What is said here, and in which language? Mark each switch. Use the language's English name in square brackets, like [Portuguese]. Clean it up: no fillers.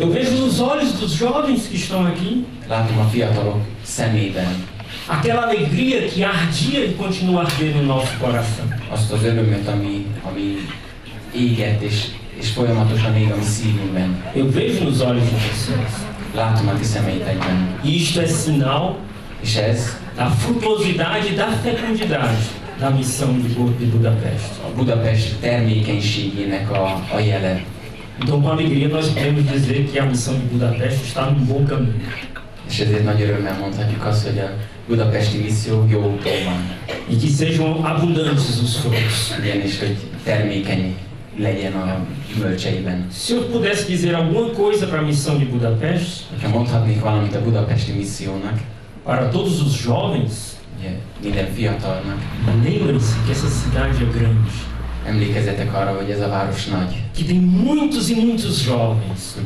[Portuguese] Eu vejo nos olhos dos jovens que estão aqui [Hungarian] Látom a fiatalok szemében [Portuguese] aquela alegria que ardia e continua ardendo no nosso coração. [Hungarian] azt az örömöt, ami éget és folyamatosan ég a mi szívünkben. [Portuguese] Eu vejo nos olhos de vocês. [Hungarian] Látom a ti szemeitekben. [Portuguese] E isto é sinal [Hungarian] És ez [Portuguese] da frutuosidade e da fecundidade da missão de Budapeste. [Hungarian] a Budapest termékenységének a jele. [Portuguese] Então, com alegria, nós podemos dizer que a missão de Budapeste está num bom caminho. [Hungarian] És ezért nagy örömmel mondhatjuk azt, hogy a budapesti misszió jó úton van. [Portuguese] E que sejam abundantes os frutos. [Hungarian] Ugyanis, hogy termékeny legyen a gyümölcseiben. [Portuguese] Se eu pudesse dizer alguma coisa para a missão de Budapeste, [Hungarian] Ha mondhatnék valamit a budapesti missziónak, [Portuguese] para todos os jovens, [Hungarian] ugye minden fiatalnak, [Portuguese] lembrem-se que essa cidade é grande, [Hungarian] emlékezzetek arra, hogy ez a város nagy. [Portuguese] que tem muitos e muitos jovens